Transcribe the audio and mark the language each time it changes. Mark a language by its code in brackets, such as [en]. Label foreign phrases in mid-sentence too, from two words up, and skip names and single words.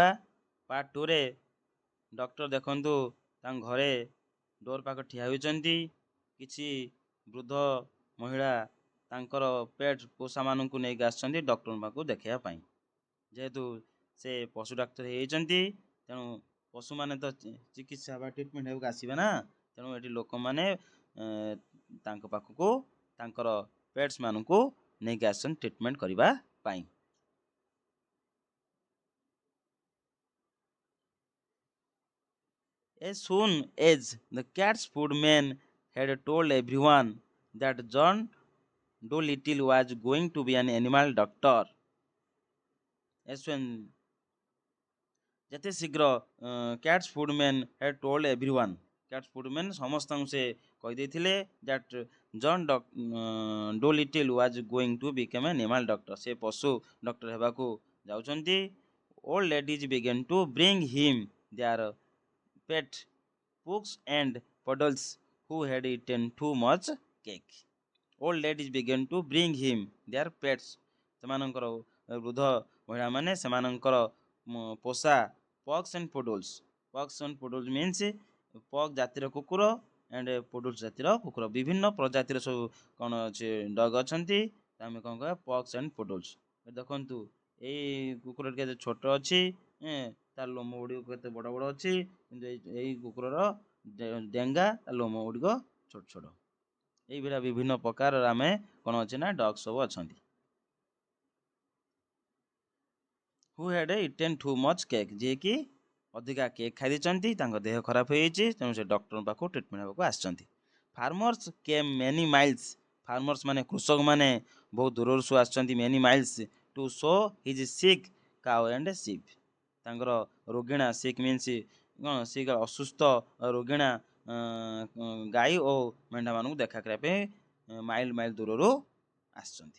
[or] ପାର୍ଟ 2ରେ ଡକ୍ଟର ଦେଖନ୍ତୁ ତାଙ୍କ ଘରେ ଡୋର ପାଖ ଠିଆ ହୋଇଛନ୍ତି, କିଛି ବୃଦ୍ଧ ମହିଳା ତାଙ୍କର ପେଟ୍ ପୋଷାମାନଙ୍କୁ ନେଇକି ଆସିଛନ୍ତି ଡକ୍ଟରଙ୍କ ପାଖକୁ ଦେଖାଇବା ପାଇଁ। ଯେହେତୁ ସେ ପଶୁ ଡାକ୍ତର ହେଇଯାଇଛନ୍ତି, ତେଣୁ ପଶୁମାନେ ତ ଚିକିତ୍ସା ବା ଟ୍ରିଟମେଣ୍ଟ ହେବାକୁ ଆସିବେ ନା, ତେଣୁ ଏଠି ଲୋକମାନେ ତାଙ୍କ ପାଖକୁ ତାଙ୍କର ପେଟ୍ସ ମାନଙ୍କୁ ନେଇକି ଆସିଛନ୍ତି ଟ୍ରିଟମେଣ୍ଟ କରିବା ପାଇଁ। [en] As soon as the cat's footman had told everyone that John Dolittle was going to be an animal doctor, as soon [or] ଯେତେ ଶୀଘ୍ର [en] cat's footman had told everyone, cat's footman [or] ସମସ୍ତଙ୍କୁ ସେ କହିଦେଇଥିଲେ [en] that John Dolittle was going to become an animal doctor, [or] ସେ ପଶୁ ଡକ୍ଟର ହେବାକୁ ଯାଉଛନ୍ତି। [en] Old ladies began to bring him their pet pugs and puddles who had eaten too much cake. Old ladies began to bring him their pets, [or] ସେମାନଙ୍କର ବୃଦ୍ଧ ମହିଳାମାନେ ସେମାନଙ୍କର ପୋଷା [en] pugs and poodles, pugs and poodles means pug [or] ଜାତିର କୁକୁର [en] and poodles [or] ଜାତିର କୁକୁର, ବିଭିନ୍ନ ପ୍ରଜାତିର ସବୁ କ'ଣ ଅଛି ଡଗ୍ ଅଛନ୍ତି, ଆମେ କ'ଣ କହିବା [en] pugs and poodles। [or] ଦେଖନ୍ତୁ ଏଇ କୁକୁର କେତେ ଛୋଟ ଅଛି, ତାର ଲୋମ ଗୁଡ଼ିକ କେତେ ବଡ଼ ବଡ଼ ଅଛି, କିନ୍ତୁ ଏଇ କୁକୁରର ଡେଙ୍ଗା ଲୋମ ଗୁଡ଼ିକ ଛୋଟ ଛୋଟ। ଏଇଭଳିଆ ବିଭିନ୍ନ ପ୍ରକାରର ଆମେ କ'ଣ ଅଛି ନା ଡଗ୍ ସବୁ ଅଛନ୍ତି। [en] who had eaten too much cake, [or] ଯିଏକି ଅଧିକା କେକ୍ ଖାଇ ଦେଇଛନ୍ତି, ତାଙ୍କ ଦେହ ଖରାପ ହେଇଯାଇଛି, ତେଣୁ ସେ ଡକ୍ଟରଙ୍କ ପାଖକୁ ଟ୍ରିଟମେଣ୍ଟ ହେବାକୁ ଆସିଛନ୍ତି। [en] farmers came many miles, [or] ଫାର୍ମର୍ସ ମାନେ କୃଷକମାନେ ବହୁତ ଦୂରରୁ ସବୁ ଆସିଛନ୍ତି [en] many miles to show his sick cow and sheep, [or] ତାଙ୍କର ରୋଗିଣା [en] sick means [or] କ'ଣ ସିକ୍ ଅସୁସ୍ଥ ରୋଗିଣା ଗାଈ ଓ ମେଣ୍ଢାମାନଙ୍କୁ ଦେଖା କରିବା ପାଇଁ ମାଇଲ ମାଇଲ ଦୂରରୁ ଆସିଛନ୍ତି।